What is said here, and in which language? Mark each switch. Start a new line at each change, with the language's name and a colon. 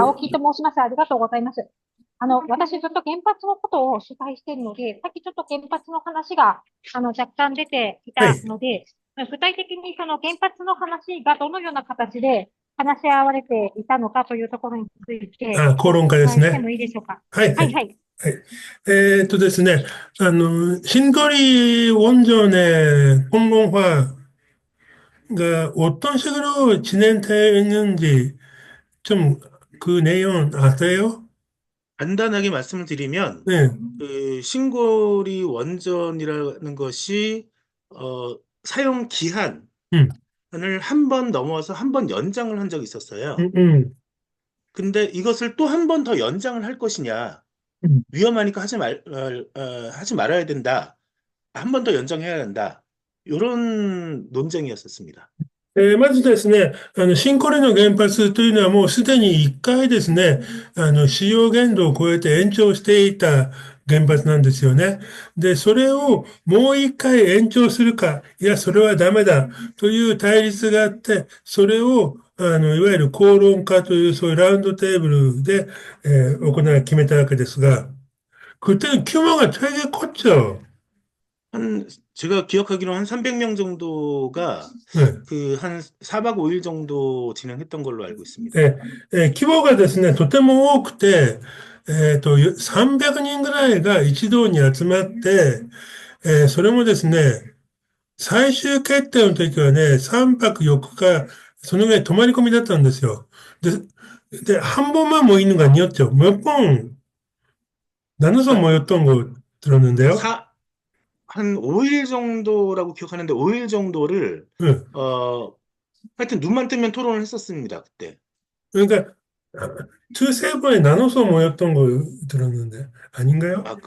Japanese: 青木と申します。ありがとうございます。私ずっと原発のことを取材しているので、さっきちょっと原発の話が、若干出ていはい。たので、具体的にその原発の話がどのような形で話し合われていたのかというところについて口お論家ですね。伺いしてもいいでしょうか。はい、はい。はいはい。はい。ですね。
Korean: 신거리원전의공론화가 어떤 식으로 진행되는지 좀 그 내용 아세요? 간단하게 말씀을 드리면, 네. 그 신고리 원전이라는 것이 사용 기한을 음, 한 번 넘어서 한 번 연장을 한 적이 있었어요. 음, 음, 근데 이것을 또 한 번 더 연장을 할 것이냐, 음. 위험하니까 하지 말아야 된다. 한 번 더 연장해야 한다. 이런 논쟁이었었습니다.
Japanese: まずですね、新コレの原発というのはもうすでに1回ですね、使用限度を超えて延長していた原発なんですよね。で、それをもう1回延長するか、いや、それはダメだという対立があって、それをいわゆる公論化という、そういうラウンドテーブルで、決めたわけですが、
Korean: 그때는 규모가 되게 컸죠. 제가 기억하기로 한 300명 정도가 네. 그 한 4박 5일 정도 진행했던 걸로 알고 있습니다. 規模がですね、とても多くて、300人ぐらいが一堂に集まって、それもですね、最終決定の時はね、3泊4日、そのぐらい泊まり込みだったんですよ。 한 번만 모이는 거 아니었죠. 몇 번, 나눠서 그러니까 모였던 거 들었는데요. 한 5일 정도라고 기억하는데 5일 정도를 응. 어, 하여튼 눈만 뜨면 토론을 했었습니다, 그때. 그러니까, 두세 번에 나눠서 모였던 거 들었는데, 아닌가요?